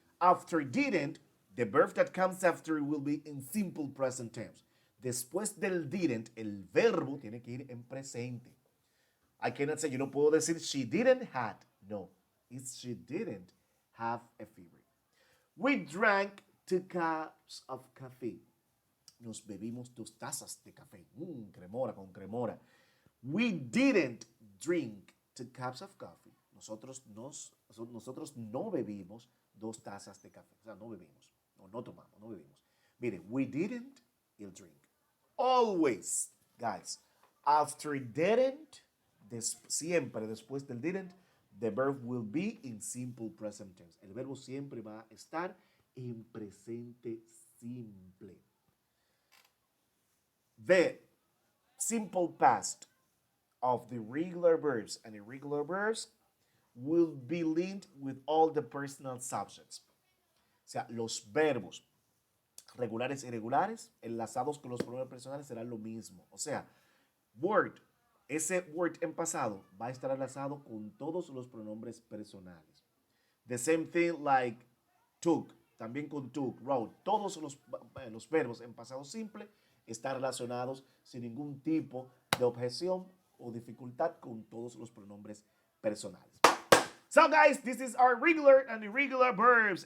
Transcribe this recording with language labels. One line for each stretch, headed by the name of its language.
English: After didn't, the verb that comes after will be in simple present tense.
Spanish: Después del didn't, el verbo tiene que ir en presente.
English: I cannot say,
Spanish: yo no puedo decir
English: she didn't had. No, it's she didn't have a fever. We drank 2 cups of coffee.
Spanish: Nos bebimos 2 tazas de café. Cremora con cremora.
English: We didn't drink 2 cups of coffee.
Spanish: Nosotros no bebimos 2 tazas de café. O sea, no bebimos. No tomamos, no bebimos.
English: Mire, we didn't, you'll drink. Always, guys, after didn't,
Spanish: siempre después del didn't,
English: the verb will be in simple present tense.
Spanish: El verbo siempre va a estar en presente simple.
English: The simple past of the regular verbs and irregular verbs will be linked with all the personal subjects.
Spanish: O sea, los verbos regulares y irregulares enlazados con los pronombres personales serán lo mismo. O sea, word, ese word en pasado va a estar enlazado con todos los pronombres personales.
English: The same thing like took,
Spanish: también con
English: took, wrote.
Spanish: Todos los verbos en pasado simple están relacionados sin ningún tipo de objeción o dificultad con todos los pronombres personales.
English: So guys, this is our regular and irregular verbs.